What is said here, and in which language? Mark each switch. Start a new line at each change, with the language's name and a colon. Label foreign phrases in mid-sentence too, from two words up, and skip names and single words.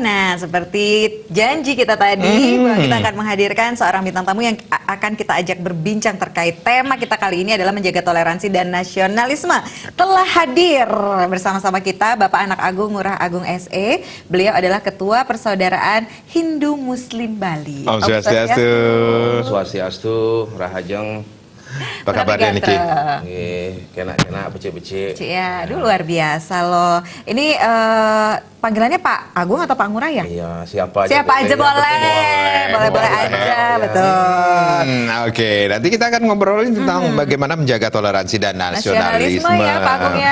Indonesian: Nah, seperti janji kita tadi, bahwa kita akan menghadirkan seorang bintang tamu yang akan kita ajak berbincang terkait tema kita kali ini adalah menjaga toleransi dan nasionalisme. Telah hadir bersama-sama kita Bapak Anak Agung Ngurah Agung SE. Beliau adalah Ketua Persaudaraan Hindu Muslim Bali.
Balinese: Om Swastiastu. Swastiastu, Rahajeng.
Indonesian: Apa kabarnya Niki?
Balinese: Kena becek-becek.
Indonesian: Ya, aduh luar biasa loh. Ini panggilannya Pak Agung atau Pak Ngurah ya? Iya, siapa aja. Siapa aja boleh. Boleh aja, betul. Oke, nanti kita akan ngobrolin tentang bagaimana menjaga toleransi dan nasionalisme. Ya, Pak Agung ya.